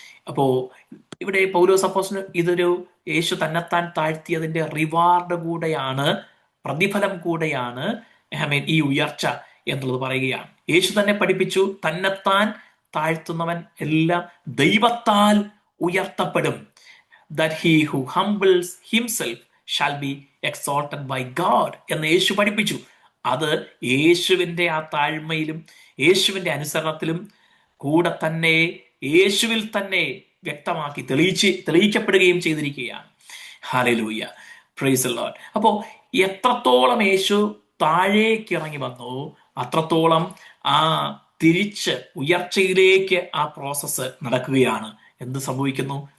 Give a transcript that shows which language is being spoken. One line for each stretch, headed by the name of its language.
Malayalam: അപ്പോ ഇവിടെ പൗലോസ് അപ്പോസ്തലൻ ഇതൊരു യേശു തന്നെത്താൻ താഴ്ത്തിയതിന്റെ റിവാർഡ് കൂടെയാണ്, പ്രതിഫലം കൂടെയാണ് ഈ ഉയർച്ച എന്നുള്ളത് പറയുകയാണ്. യേശു തന്നെ പഠിപ്പിച്ചു, തന്നെത്താൻ താഴ്ത്തുന്നവൻ എല്ലാം ദൈവത്താൽ ഉയർത്തപ്പെടും.
English: That he who humbles himself shall be exalted by God
Malayalam: എന്ന് യേശു പഠിപ്പിച്ചു. അത് യേശുവിന്റെ ആ താഴ്മയിലും യേശുവിന്റെ അനുസരണത്തിലും കൂടെ തന്നെ യേശുവിൽ തന്നെ വ്യക്തമാക്കി തെളിയിക്കപ്പെടുകയും ചെയ്തിരിക്കുകയാണ്. ഹല്ലേലൂയ.
English: Praise the Lord.
Malayalam: അപ്പോ എത്രത്തോളം യേശു താഴേക്ക് ഇറങ്ങി വന്നു, അത്രത്തോളം ആ തിരിച്ച് ഉയർച്ചയിലേക്ക് ആ പ്രോസസ്സ് നടക്കുകയാണ്. എന്ത് സംഭവിക്കുന്നു?